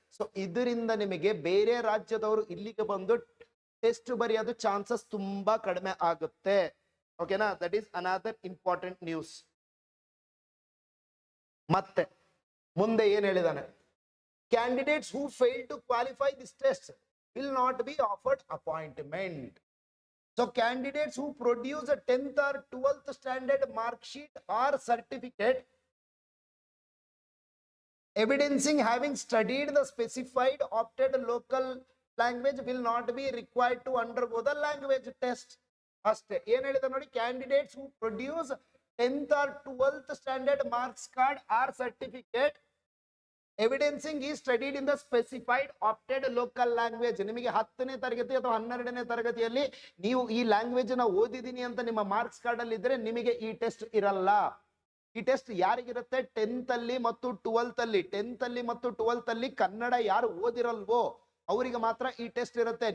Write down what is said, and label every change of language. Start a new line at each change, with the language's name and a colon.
Kannada: So ಇದರಿಂದ ನಿಮಗೆ ಬೇರೆ ರಾಜ್ಯದವರು ಇಲ್ಲಿಗೆ ಬಂದು ಟೆಸ್ಟ್ ಬರೆಯೋದು ಚಾನ್ಸಸ್ ತುಂಬಾ ಕಡಿಮೆ ಆಗುತ್ತೆ. ಓಕೆನಾ?
English: That is another important news.
Kannada: ಮತ್ತೆ ಮುಂದೆ ಏನ್ ಹೇಳಿದಾನೆ?
English: Candidates who fail to qualify this test will not be offered appointment. So candidates who produce a 10th or 12th standard mark sheet or certificate evidencing having studied the specified opted local language will not be required to undergo the language test. ಅಷ್ಟೇ.
Kannada: ಏನ್ ಹೇಳಿದ ನೋಡಿ,
English: candidates who produce 10th or 12th standard marks card or certificate evidencing is studied in the specified opted local language.
Kannada: ನಿಮಗೆ 10ನೇ ತರಗತಿ ಅಥವಾ 12ನೇ ತರಗತಿಯಲ್ಲಿ ನೀವು ಈ ಲ್ಯಾಂಗ್ವೇಜ್ ನ ಓದಿದೀನಿ ಅಂತ ನಿಮ್ಮ ಮಾರ್ಕ್ಸ್ ಕಾರ್ಡ್ ಅಲ್ಲಿ ಇದ್ರೆ ನಿಮಗೆ ಈ ಟೆಸ್ಟ್ ಇರಲ್ಲ. ಈ ಟೆಸ್ಟ್ ಯಾರಿಗಿರುತ್ತೆ? 10th ಅಲ್ಲಿ ಮತ್ತು 12th ಅಲ್ಲಿ. 10th ಅಲ್ಲಿ ಮತ್ತು 12th ಅಲ್ಲಿ ಕನ್ನಡ ಯಾರು ಓದಿರಲ್ವೋ ಅವರಿಗೆ ಮಾತ್ರ ಈ ಟೆಸ್ಟ್ ಇರುತ್ತೆ.